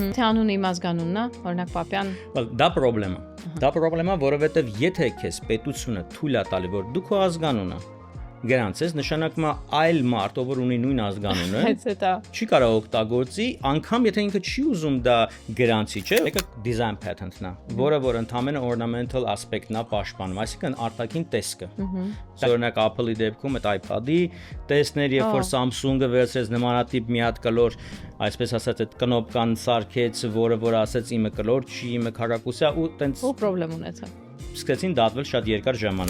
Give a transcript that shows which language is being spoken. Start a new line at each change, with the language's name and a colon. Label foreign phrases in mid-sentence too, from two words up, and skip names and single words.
Armenian: Թե անունը իմ ազգանունն է, օրինակ Պապյան։ Դա պրոբլեմ է։ Դա պրոբլեմ է, որովհետև եթե քեզ պետությունը թույլ է տալի, որ դու քո ազգանունը գրանցես, նշանակում է այլ մարդ, ով ունի նույն ազգանունը, չի կարող օգտագործի, անգամ եթե ինքը չի ուզում դա գրանցի, չէ՞, եկա
English: design patent-
Armenian: ն է, որը որ ընդհանրապես
English: ornamental aspect-
Armenian: ն է պաշտպանում, այսինքն արտաքին տեսքը։ Օրինակ Apple-ի դեպքում այդ iPad-ի տեսներ, երբ որ Samsung-ը վերցրեց նմանատիպ մի հատ կլոր, այսպես ասած, այդ կնոպկան սարքեց, որը որ ասեց իմը կլոր չի, իմը քառակուսի է ու տենց պրոբլեմ ունեցա։ Սկսեցին դատվել շատ երկար ժամանակ։